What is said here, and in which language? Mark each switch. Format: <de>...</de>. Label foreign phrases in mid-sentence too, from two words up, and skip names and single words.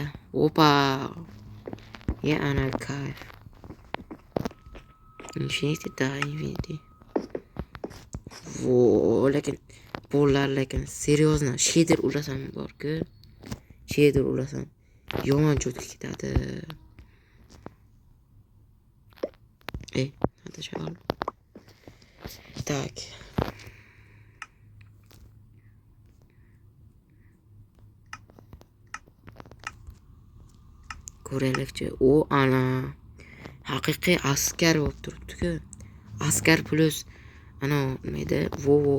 <uz>Opa! Ya ana kayf. Infinity. Lekin bo'llar, lekin seriozno shader ulasam bor-ku. Shader ulasam yomon cho'tib ketadi.</uz> <ru>Надо шагал. Так.</ru> <uz>Ko'raylikchi. O ana haqiqiy askar bo'lib turibdi-ku. Askar plus ana nima edi? Wo.</uz>